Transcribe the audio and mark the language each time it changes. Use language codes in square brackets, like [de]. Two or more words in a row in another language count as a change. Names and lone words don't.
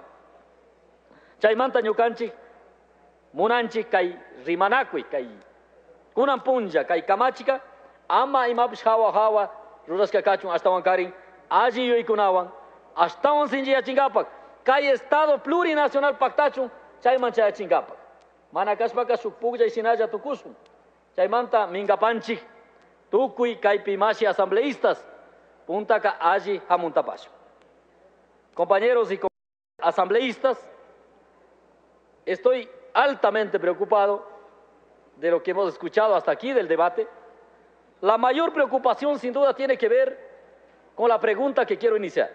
[qu] Chaymanta ñukanchik munanchik kay rimanakuy kay kunan punlla kay kamachika ama imapish hawa rurashka kachun ashtawan karin alli yuykunawan ashtawan sinchiyachinkapak kay [es] estado plurinacional [qu] paktachun chayman chayachinkapak mana kashpaka shuk puklay shinalla tukushun chaymanta mingapanchik tukuy kaypi mashi asambleístas puntaka alli hamuntapashun. [es] Compañeros y asambleístas, estoy altamente preocupado de lo que hemos escuchado hasta aquí del debate. La mayor preocupación sin duda tiene que ver con la pregunta que quiero iniciar.